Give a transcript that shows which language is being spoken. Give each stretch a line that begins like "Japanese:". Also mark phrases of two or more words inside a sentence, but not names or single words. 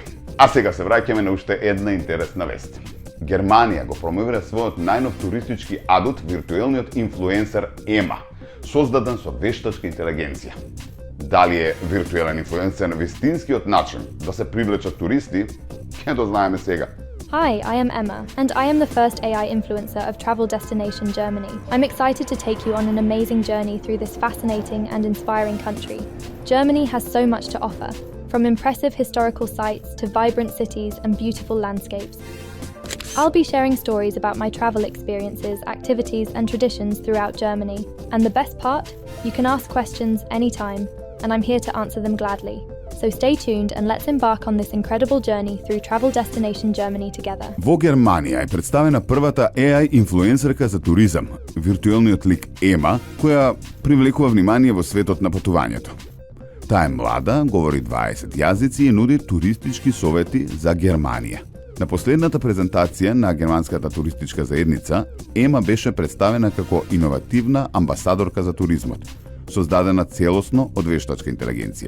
Macedonian: А сега се враќаме на уште една интересна вест. Германија го промовира својот најнов туристички адут, виртуелниот инфлуенсер Ема, создаден со вештачка интелигенција. Дали е виртуелен инфлуенсер вистинскиот начин да се привлечат туристи, ќе дознаеме сега.
English: Hi, I am Emma, and I am the first AI influencer of travel destination Germany. I'm excited to take you on an amazing journey through this fascinating and inspiring country. Germany has so much to offer, from impressive historical sites to vibrant cities and beautiful landscapes. I'll be sharing stories about my travel experiences, activities, and traditions throughout Germany. And the best part? You can ask questions anytime, and I'm here to answer them gladly. So stay tuned and let's embark on this incredible journey through travel destination Germany together.
Macedonian: Во Германија е представена првата AI инфлуенсерка за туризам, виртуелниот лик Ема, која привлекува внимание во светот на патувањето. Таа е млада, говори 20 јазици и нуди туристички совети за Германија. На последната презентација на германската туристичка заедница, Ема беше представена како иновативна амбасадорка за туризмот, создадена целосно од вештачка интелигенција.